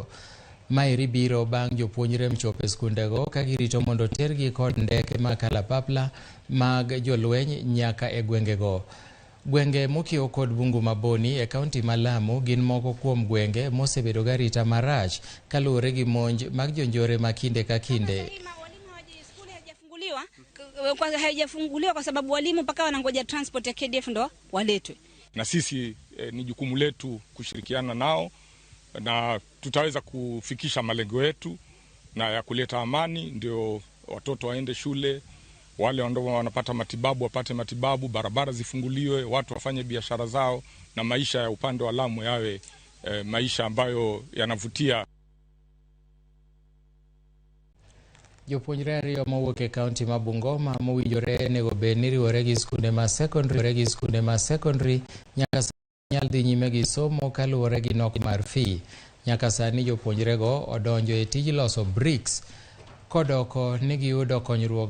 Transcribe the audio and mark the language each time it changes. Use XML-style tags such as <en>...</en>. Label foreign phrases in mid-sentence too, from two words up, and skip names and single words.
<luo>Mairi biro bang' jopuonjre mchopo e skundego ka girito mondo tergi kod ndeke ma kalapapla mag jolweny nyaka e gwengego. Gwenge mokiewo kod bungu maboni e kaunti ma Lamu gin moko kuom gwenge mosebedo garita marach kaluwore gi monj mag jonjore ma kinde ka kinde.</luo> <sw>Haijafunguliwa kwa sababu walimu mpaka wanangoja transport ya KDF ndo waletwe. Na sisi ni jukumu letu kushirikiana nao na tutaweza kufikisha malengo yetu na ya kuleta amani, ndio watoto waende shule, wale ambao wanapata matibabu wapate matibabu, barabara zifunguliwe, watu wafanye biashara zao na maisha ya upande wa Lamu yawe maisha ambayo yanavutia.</sw> <luo>Jopuonjre ariyo mowuok e kaunti ma Bungoma mowinjore nego bed ni riwore gi skunde ma secondary nyaka nyal dhi nyime gi somo kaluwore gi nok mar fee. Nyaka sani jopuonjrego odonjo e tij loso bricks kodoko ni giyudo konyruok.</luo>